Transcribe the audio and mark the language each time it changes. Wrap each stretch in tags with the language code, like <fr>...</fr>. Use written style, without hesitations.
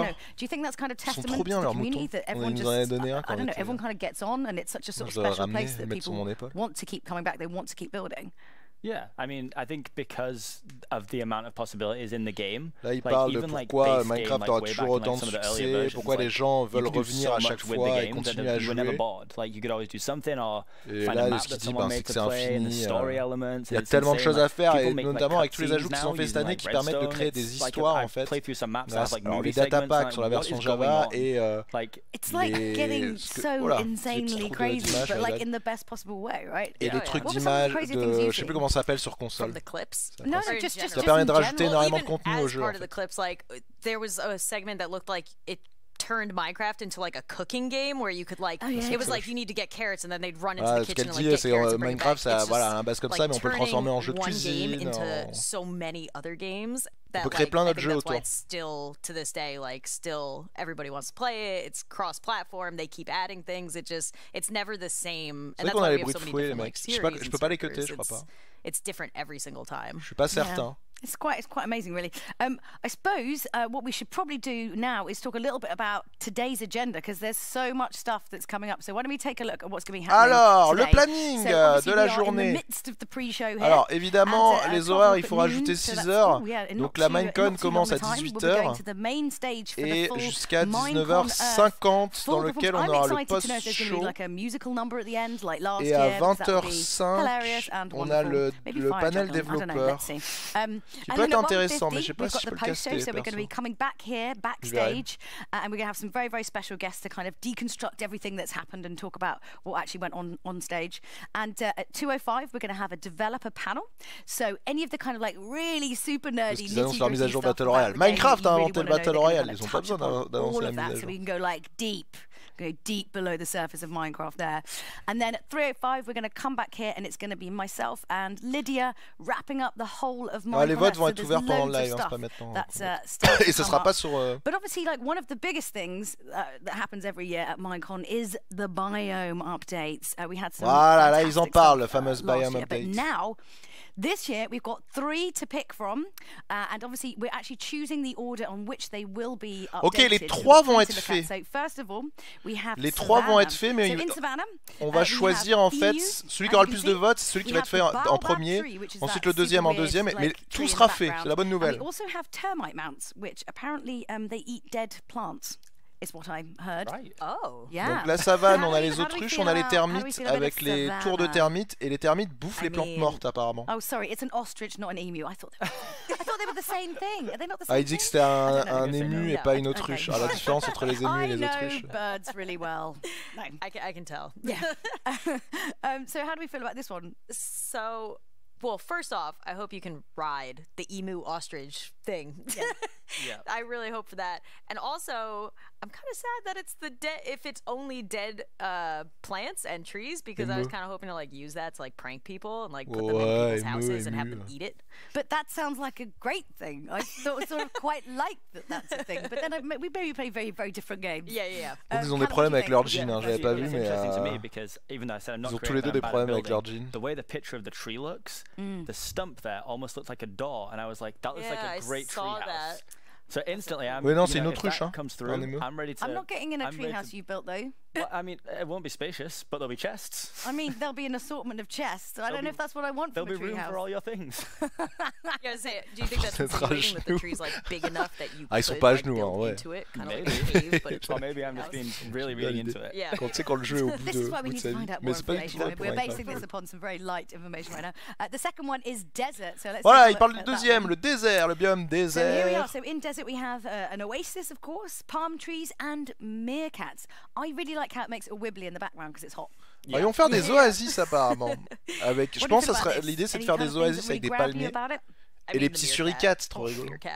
<en>You know, do you think that's kind of testament to the community that everyone just, I don't know, everyone kind of gets on, and it's such a sort of special place that people want to keep coming back. They want to keep building. Yeah, I mean, I think because of the amount of possibilities in the game.</en> <fr>Là, il parle de pourquoi Minecraft aura toujours autant de succès, pourquoi les gens veulent revenir à chaque fois et continuer à jouer. Et là, ce qu'il dit, c'est que c'est infini. Il y a tellement de choses à faire, et notamment avec tous les ajouts qui sont faits cette année qui permettent de créer des histoires en fait. Alors, les data packs sur la version Java et</fr> <en>It's like getting so insanely crazy, but like in the best possible way, right?</en> <fr>Et les trucs d'images de, je sais plus comment ça s'appelle sur console. Ça permet de rajouter énormément de contenu au jeu.</fr> <en>Part of the clips, like there was a segment that looked like it turned Minecraft into like a cooking game where you could like it was like you need to get carrots and then they'd run into the kitchen and like get carrots and bring</en> <fr>Minecraft, ça voilà, un base comme ça, mais on peut le transformer en jeu de cuisine.</fr> <en>Into so many other games that</en> <fr>on peut créer plein d'autres jeux autour.</fr> <en>It's still to this day like still everybody wants to play it. It's cross-platform. They keep adding things. It's never the same. And that's why we have so many different like series.</en> <fr>Je peux pas les cutter, je crois pas.</fr> <en>It's different every single time.</en> <fr>Je suis pas certain.</fr> <en>It's quite amazing, really. I suppose what we should probably do now is talk a little bit about today's agenda, because there's so much stuff that's coming up. So why don't we take a look at what's going to be happening</en> <fr>Alors,</fr> <en>today.</en> <fr>le planning de la journée. Alors, évidemment, les horaires, il faut rajouter 6 heures. Donc la Minecon commence à 18h et jusqu'à 19h50, dans lequel on aura le post-show. Et à 20h05, on a le panel développeur. Qui peut être intéressant, mais je sais pas si je peux le caster.</fr> <en>So we're going to be coming back here, backstage, and we're going to have some very, very special guests to kind of deconstruct everything that's happened and talk about what actually went on stage. And at 2:05, we're going to have a developer panel. So any of the kind of like really super nerdy,</en> <fr>ils annoncent leur mise à jour Battle Royale. Minecraft a inventé le Battle Royale, ils ont pas besoin d'annoncer la mise à jour.</fr> <en>So we can go like go deep below the surface of Minecraft there. And then at 3:05, we're going to come back here, and it's going to be myself and Lydia wrapping up the whole of Minecraft.</en> <fr>Les votes vont être ouverts pendant le live, c'est pas maintenant. Et ce sera pas sur.</fr> <en>But obviously, like one of the biggest things that happens every year at Minecon is the biome updates. We had some.</en> <fr>Voilà, là ils en parlent, le fameux biome update.</fr> <en>But now. This year, we've got 3 to pick from, and obviously, we're actually choosing the order on which they will be updated.</en> <fr>Ok, les 3 vont être faits.</fr> <en>So first of all, we have</en> <fr>les 3 vont être faits, mais on va choisir en fait celui qui aura le plus de votes, c'est celui qui va être fait en premier, ensuite le deuxième en deuxième, mais tout sera fait, c'est la bonne nouvelle.</fr> <en>We also have termite mounts, which apparently they eat dead plants. Is what I heard. Right. Oh. Yeah.</en> <fr>Donc la savane, on a les autruches, on a les termites avec les tours de termites, et les termites bouffent les plantes mortes apparemment.</fr> <en>Oh sorry, it's an ostrich, not an emu. I thought they were the same thing. Are they not the same</en> <fr>il dit que c'était un ému et pas une autruche. Alors la différence entre les émus et les autruches.</fr> <en>I know birds really well. No. I can tell. Yeah. So how do we feel about this one? So, well, first off, I hope you can ride the emu ostrich thing. Yeah. I really hope for that. And also, I'm kind of sad that it's if it's only dead plants and trees, because I was kind of hoping to like use that to like prank people and like put them in people's houses and have them eat it. But that sounds like a great thing. I sort of quite like that's a thing. But then we maybe play very, very different games. Yeah.</en> <fr>Ils ont des problèmes avec leur jean, j'avais pas vu, mais ils ont tous les deux des problèmes avec leur jean.</fr> <en>The way the picture of the tree looks, the stump there almost looks like a door, and I was like, that looks like a great tree house. So instantly,</en> <fr>non, c'est une autruche,</fr> <en>comes through, I'm ready to. I'm not getting in a treehouse you built though. Well, I mean, it won't be spacious, but there'll be chests. I mean, there'll be an assortment of chests. I don't know if that's what I want from a treehouse. There'll be room for all your things. Yeah, say, do you think that's insinuating that the tree's like big enough that you could like, build into it, kind of like a cave, but it's or maybe I'm just being really into it. Yeah.</en> <fr>Quand tu sais quand le jeu est au bout</fr> <en>This is why we need to find out more information. We're basing this this upon some very light information right now. The second one is desert. So let's.</en> <fr>Voilà, il parle du deuxième, le désert, le biome désert.</fr> <en>So here we are. So in desert we have an oasis, of course, palm trees and meerkats. I really like how it makes it wibbly in the background because it's hot.</en> <fr>Ils vont faire des oasis apparemment. Avec, je pense que l'idée c'est de faire des oasis avec des palmiers et les petits suricates, trop rigolo.</fr>